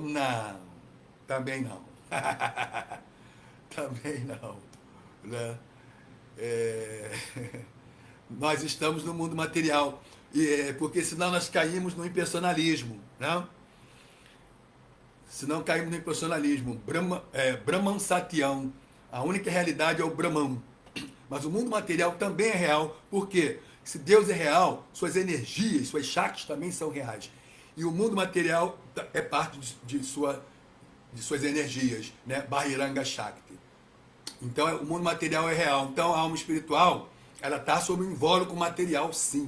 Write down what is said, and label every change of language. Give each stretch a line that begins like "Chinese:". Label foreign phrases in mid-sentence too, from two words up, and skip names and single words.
Portuguese: Não, também não. Também não. Né? É... Nós estamos no mundo material, porque senão nós caímos no impersonalismo. Né? Senão caímos no impersonalismo.
Sanskrit: Brahman Satyam.
Portuguese: A única realidade é o Brahman. Mas o mundo material também é real. Por quê? Se Deus é real, suas energias, suas chakras também são reais. E o mundo material é parte de suas energias, né?
Sanskrit: Bahiranga Shakti.
Portuguese: Então o mundo material é real. Então a alma espiritual, ela está sob um invólucro material, sim.